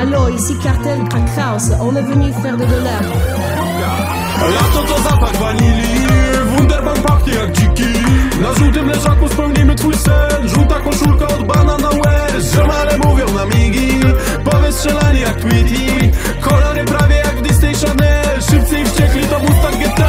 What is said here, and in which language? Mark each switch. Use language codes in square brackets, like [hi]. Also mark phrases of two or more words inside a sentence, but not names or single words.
[fr] ici Cartel Crack House, on est venu faire de l'herbe. [pl] Lato to zapach wanilii, Wunderbaum pachnie jak dziki. Na żółtym leżaku spełnimy twój sen. Żółta koszulka od Banana West. Ziomale mówią na migi, powystrzelani jak Tweety. Kolory prawie jak w Disney Channel. Szybcy i wściekli to Mustang GT.